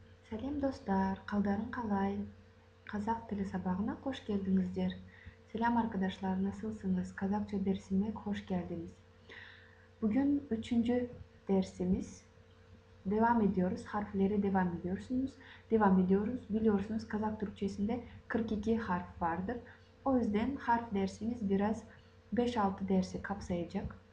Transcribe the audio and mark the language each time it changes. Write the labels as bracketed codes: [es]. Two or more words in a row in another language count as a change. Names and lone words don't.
[kk] Сәлем достар, қалдарың қалай? Қазақ тілі сабағына қош келдіңіздер. [tr] Selam arkadaşlar, nasılsınız? Kazakça dersime hoş geldiniz. Bugün 3. dersimiz. Devam ediyoruz. Harfleri devam ediyoruz. Biliyorsunuz Kazak Türkçesinde 42 harf vardır. O yüzden harf dersimiz biraz 5-6 dersi kapsayacak.